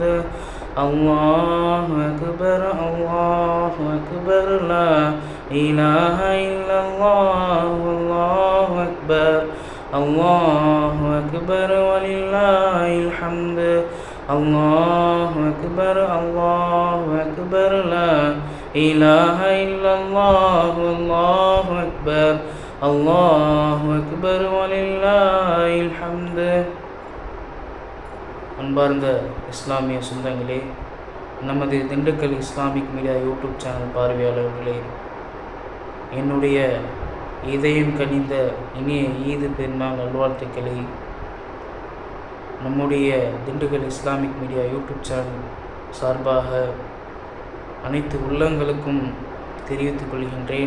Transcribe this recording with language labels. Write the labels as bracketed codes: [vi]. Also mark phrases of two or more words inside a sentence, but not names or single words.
[ar] الله أكبر الله أكبر لا إله إلا الله الله أكبر الله أكبر ولله الحمد الله أكبر الله أكبر لا إله إلا الله الله أكبر الله أكبر ولله الحمد. [ta] அன்பார்ந்த இஸ்லாமிய சொந்தங்களே, நமது திண்டுக்கல் இஸ்லாமிக் மீடியா யூடியூப் சேனல் பார்வையாளர்களே, என்னுடைய இதயம் கனிந்த இனிய ஈது பெருநாள் நல்வாழ்த்துக்களை நம்முடைய திண்டுக்கல் இஸ்லாமிக் மீடியா யூடியூப் சேனல் சார்பாக அனைத்து உள்ளங்களுக்கும் தெரிவித்துக் கொள்கின்றேன்.